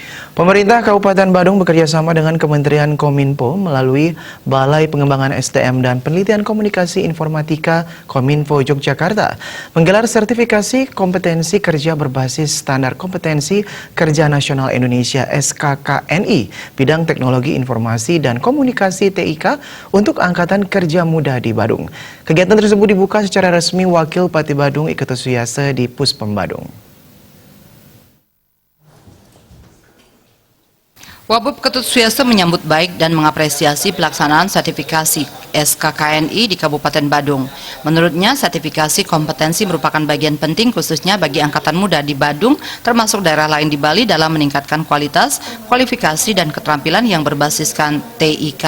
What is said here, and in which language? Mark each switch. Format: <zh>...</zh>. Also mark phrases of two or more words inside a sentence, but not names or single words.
<id>Pemerintah Kabupaten Badung bekerjasama dengan Kementerian Kominfo melalui Balai Pengembangan SDM dan Penelitian Komunikasi Informatika Kominfo Yogyakarta menggelar sertifikasi kompetensi kerja berbasis standar kompetensi kerja nasional Indonesia SKKNI bidang teknologi informasi dan komunikasi TIK untuk Angkatan Kerja Muda di Badung. Kegiatan tersebut dibuka secara resmi Wakil Bupati Badung Iketu Suyase di Puspem Badung. Wabub Ketut Suyase menyambut baik dan mengapresiasi pelaksanaan sertifikasi SKKNI di Kabupaten Badung. Menurutnya, sertifikasi kompetensi merupakan bagian penting khususnya bagi angkatan muda di Badung, termasuk daerah lain di Bali dalam meningkatkan kualitas, kualifikasi, dan keterampilan yang berbasiskan TIK.</id>